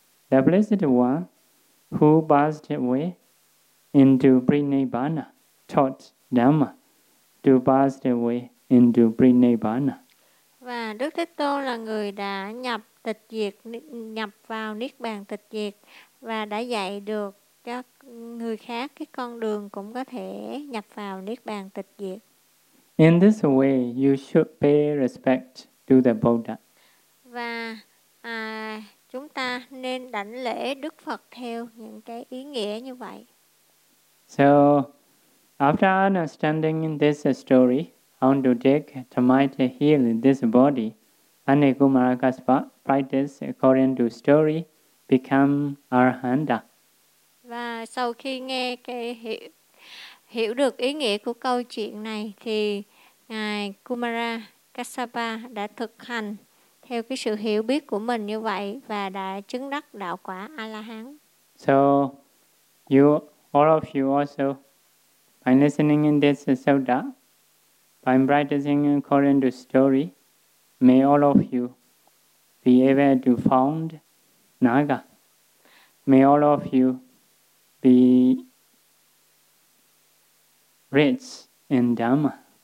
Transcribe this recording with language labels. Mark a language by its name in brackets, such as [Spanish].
[English] The Blessed One who passed away into Parinibbana taught Dhamma to pass away into Parinibbana. [Vietnamese] Và Đức Thế Tôn là người đã nhập tịch diệt, nhập vào Niết Bàn tịch diệt và đã dạy được cho người khác cái con đường cũng có thể nhập vào Niết Bàn tịch diệt. [English] In this way, you should pay respect to the Buddha. [Vietnamese] Và chúng ta nên đảnh lễ Đức Phật theo những cái ý nghĩa như vậy. [English] So, after understanding this story, how to take termite heal this body, Anekumarakaspa practice according to story, become Arahanta. [Vietnamese] Và sau khi nghe cái hiểu được ý nghĩa của câu chuyện này thì Ngài Kumara Kassapa đã thực hành theo cái sự hiểu biết của mình như vậy và đã chứng đắc đạo quả A-la-hán. [English] So, you, all of you also, by listening in this sutta, by practicing according to story, may all of you be able to found Naga. May all of you be rich in Dharma.